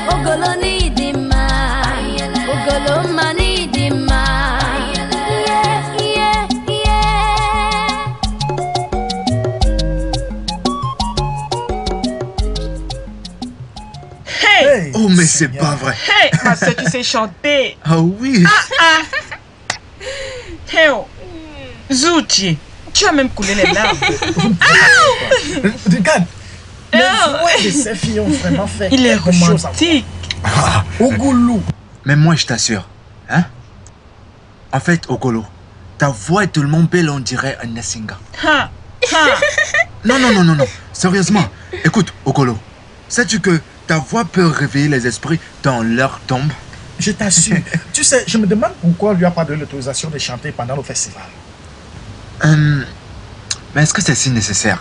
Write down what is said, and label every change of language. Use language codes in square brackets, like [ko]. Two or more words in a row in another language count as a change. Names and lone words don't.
[ig] Ogolo ni dima, ogolo mani dima. [en] Yeah, yeah, yeah. Hey! [fr] Oh, mais c'est pas vrai. Hey, ma soeur, tu sais chanter. Ah oui. Hey, oh. Zouti, tu as même coulé les larmes. Regarde. Oh. Ouais, ces filles ont vraiment fait Il est quelque chose à romantique. voir. Ogolo. Mais moi, je t'assure. Hein? En fait, Ogolo, ta voix est tellement belle, on dirait un Nessinga. Ha, ha. Non, non, non, non, non. Sérieusement. Écoute, Ogolo, sais-tu que ta voix peut réveiller les esprits dans leur tombe? Je t'assure. Tu sais, je me demande pourquoi on lui a pas donné l'autorisation de chanter pendant le festival. Mais est-ce que c'est si nécessaire?